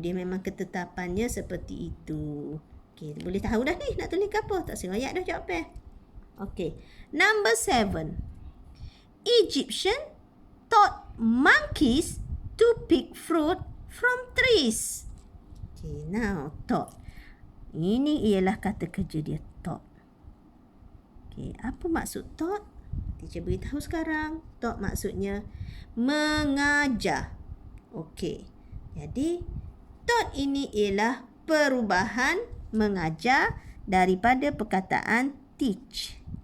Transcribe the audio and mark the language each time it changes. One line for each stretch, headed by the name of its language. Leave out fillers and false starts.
Malay: Dia memang ketetapannya seperti itu. Okay, boleh tahu dah ni nak tulis ke apa? Tak seroyak dah jawab. Okay.
English: Number 7. Egyptian taught monkeys to pick fruit from trees. Okay, now taught.
Malay: Ini ialah kata kerja dia, taught. Okay, apa maksud taught? Teacher beritahu sekarang. Taught maksudnya mengajar. Okay. Jadi, taught ini ialah perubahan mengajar daripada perkataan teach.